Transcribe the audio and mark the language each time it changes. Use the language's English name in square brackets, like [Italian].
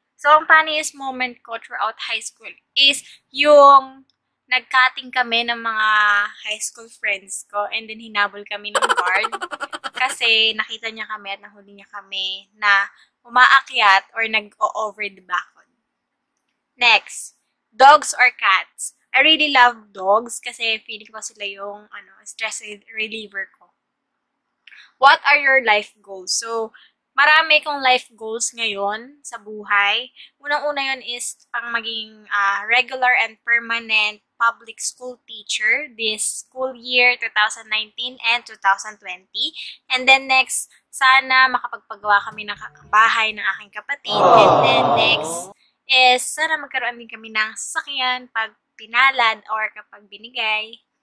[Filipino] So, ang funniest moment ko throughout high school is yung nag-cutting kami ng mga high school friends ko and then hinabol kami ng guard kasi nakita niya kami at nahuli niya kami na umaakyat or nag-over the balcony. [English] Next, dogs or cats. I really love dogs [Filipino] kasi feeling ko sila yung stress reliever ko. [English] What are your life goals? [Filipino] So, marami kong life goals ngayon sa buhay. [English] Unang-una yun is pang maging regular and permanent public school teacher this school year 2019 and 2020. And then next, [Filipino] sana makapagpagawa kami ng bahay ng aking kapatid. [English] And then next is [Filipino] sana magkaroon din kami ng sasakyan pag pinalad or kapag binigay.